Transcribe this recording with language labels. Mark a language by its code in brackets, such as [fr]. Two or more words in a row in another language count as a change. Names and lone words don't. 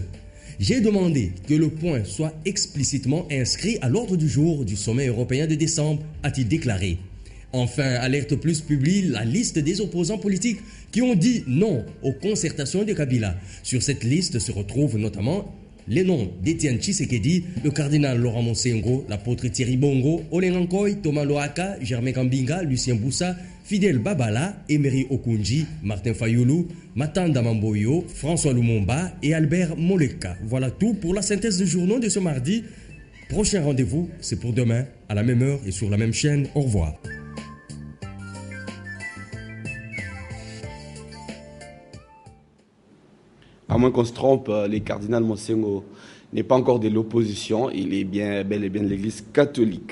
[fr] J'ai demandé que le point soit explicitement inscrit à l'ordre du jour du sommet européen de décembre, a-t-il déclaré. Enfin, Alerte Plus publie la liste des opposants politiques qui ont dit non aux concertations de Kabila. Sur cette liste se retrouvent notamment les noms d'Étienne Tshisekedi, le cardinal Laurent Monsengo, l'apôtre Thierry Bongo, Olen Nkoy, Thomas Loaka, Germain Kambinga, Lucien Boussa, Fidel Babala, Emery Okunji, Martin Fayoulou, Matanda Mamboyo, François Lumumba et Albert Moleka. Voilà tout pour la synthèse de journaux de ce mardi. Prochain rendez-vous, c'est pour demain, à la même heure et sur la même chaîne. Au revoir. À moins qu'on se trompe, le cardinal Monsengo n'est pas encore de l'opposition, il est bien, bel et bien de l'Église catholique.